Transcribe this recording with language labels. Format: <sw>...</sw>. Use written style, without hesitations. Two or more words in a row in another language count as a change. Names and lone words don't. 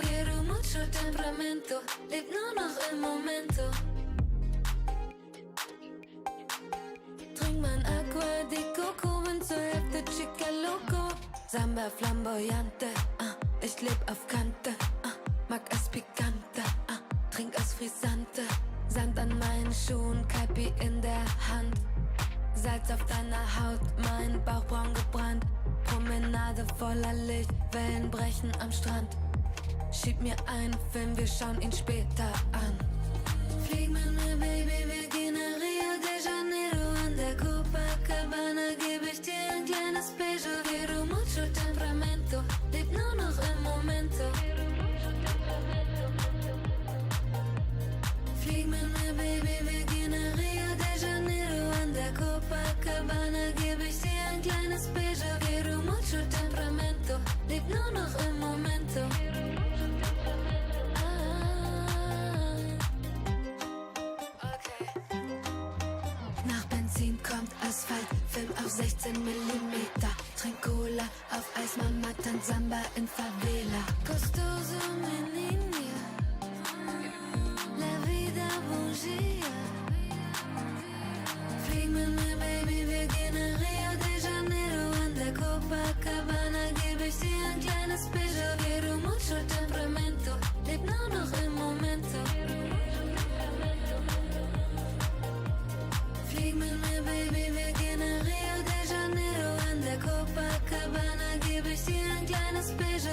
<es>Quiero mucho temperamento,</es> <de>leb nur noch im Momento. Trink mein Aqua di Coco, bin zur Hälfte</de> <es>Chica Loco.</es> <de>Samba flamboyante, ich leb auf Kante, mag es pikante, trink es frisante. Sand an meinen Schuhen, Kaipi in der Hand. Salz auf deiner Haut, mein Bauch braun gebrannt. Promenade voller Licht, Wellen brechen am Strand. Schieb mir einen Film, wir schauen ihn später an. Flieg mit mir, Baby, wir gehen nach Rio de Janeiro. An der Copacabana gebe ich dir ein kleines Beso.</de> <es>Quiero mucho temperamento,</es> <de>leb nur noch im Momento. Flieg mit mir, Baby, wir gehen nach Rio de Janeiro. An der Copacabana gebe ich dir ein kleines Beso.</de> <es>Quiero mucho temperamento,</es> <de>leb nur noch im Momento. Nach Benzin kommt Asphalt, Film auf 16 Millimeter. Trink Cola auf Eis, Mama tanzt Samba in Favela.</de> <es>Costoso, mi niña, la vida bougie.</es> <de>Flieg mit mir, Baby, wir gehen nach Rio de Janeiro. An der Copacabana gebe ich dir ein kleines Beso.</de> <es>Quiero mucho temperamento,</es> <de>leb nur noch im Momento. Flieg mit mir, Baby, wir gehen nach Rio de Janeiro. An der Copacabana gebe ich dir ein kleines Beso.</de>